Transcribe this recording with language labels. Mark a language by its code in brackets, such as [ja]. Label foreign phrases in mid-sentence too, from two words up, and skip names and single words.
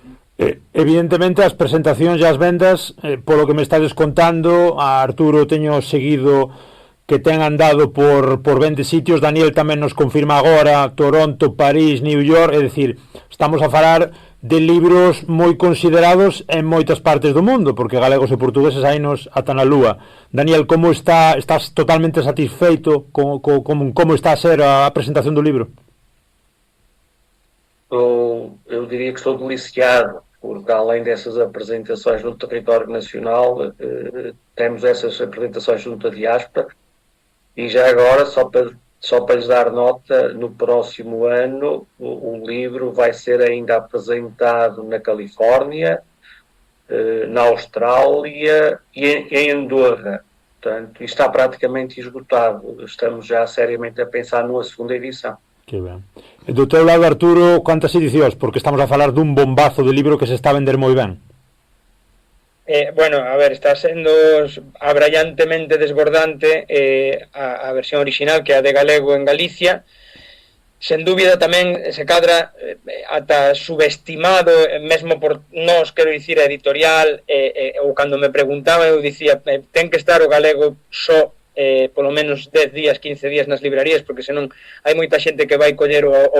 [gl] Evidentemente as presentacións e as vendas, polo que me estades contando, a Arturo teño seguido que ten andado por 20 sitios, Daniel tamén nos confirma agora, Toronto, París, New York, é dicir, estamos a falar de libros moi considerados en moitas partes do mundo, porque galegos e portugueses hainos ata na lúa. Daniel, como estás totalmente satisfeito como está a ser a presentación do libro? [pt] Eu diria que estou deliciado, porque além dessas apresentações no território nacional, temos essas apresentações junto à diáspora, e já agora, só para lhes dar nota, no próximo ano o livro vai ser ainda apresentado na Califórnia, na Austrália e em Andorra. Portanto, está praticamente esgotado. Estamos já seriamente a pensar numa segunda edição. [gl] Que ben. E do teu lado, Arturo, quantas edicións? Porque estamos a falar dun bombazo de libro que se está a vender moi ben. Bueno, a ver, está sendo abrayantemente desbordante a versión original, que é a de galego en Galicia. Sen dúbida tamén se cadra ata subestimado, mesmo por nós, quero dicir, a editorial, ou cando me preguntaba eu dicía, ten que estar o galego só polo menos 10 días, 15 días nas librarías, porque senón hai moita xente que vai coller o